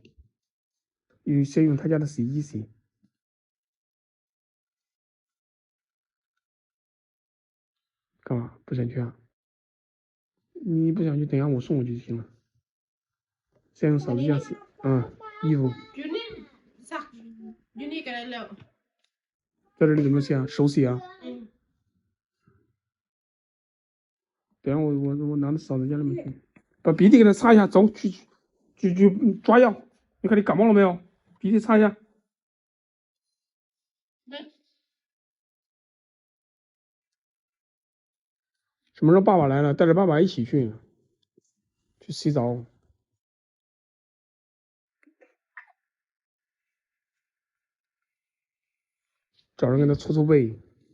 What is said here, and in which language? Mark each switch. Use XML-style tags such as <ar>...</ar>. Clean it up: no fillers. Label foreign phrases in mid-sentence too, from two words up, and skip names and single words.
<zh>先用他家的洗衣机洗。干嘛？不想去啊？你不想去，等下我送过去就行了。先用嫂子家洗。衣服。</zh> <th>อยู่นี่ซักอยู่นี่ก็ได้แล้ว。</th> <zh>在这里怎么洗啊？手洗啊？等下我拿到嫂子家里面去，把鼻涕给他擦一下，走去抓药。你看你感冒了没有？鼻涕擦一下。什么时候爸爸来了，带着爸爸一起去洗澡，找人给他搓搓背。</zh>